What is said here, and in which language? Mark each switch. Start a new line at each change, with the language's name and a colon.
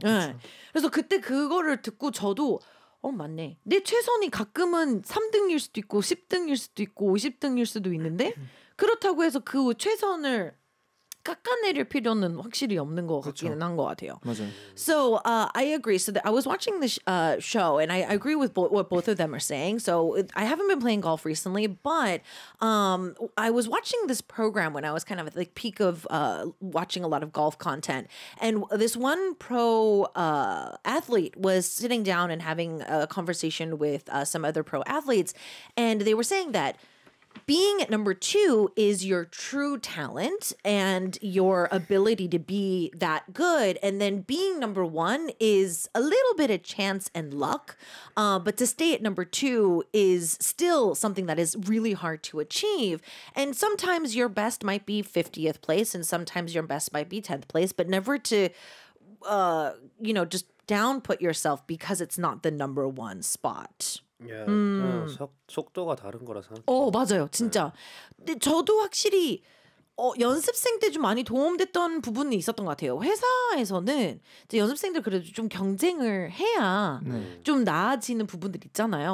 Korean: 네. 그래서 그때 그거를 듣고 저도 맞네. 내 최선이 가끔은 3등일 수도 있고 10등일 수도 있고 50등일 수도 있는데 그렇다고 해서 그 최선을 깎아내릴 필요는 확실히 없는 것 같기는 한 것 같아요. 맞아요.
English: So I agree. So I was watching this show and I agree with what both of them are saying. So I haven't been playing golf recently, but I was watching this program when I was kind of at the peak of watching a lot of golf content. And this one pro athlete was sitting down and having a conversation with some other pro athletes. And they were saying that being at number two is your true talent and your ability to be that good. And then being number one is a little bit of chance and luck. But to stay at number two is still something that is really hard to achieve. And sometimes your best might be 50th place and sometimes your best might be 10th place. But never to, you know, just downput yourself because it's not the number one spot.
Korean: 야, 속도가 다른 거라 생각해요. 맞아요. 진짜. 근데 저도 확실히 연습생 때 좀 많이 도움됐던 부분이 있었던 것 같아요. 회사에서는 이제 연습생들 그래도 좀 경쟁을 해야 좀 나아지는 부분들 있잖아요.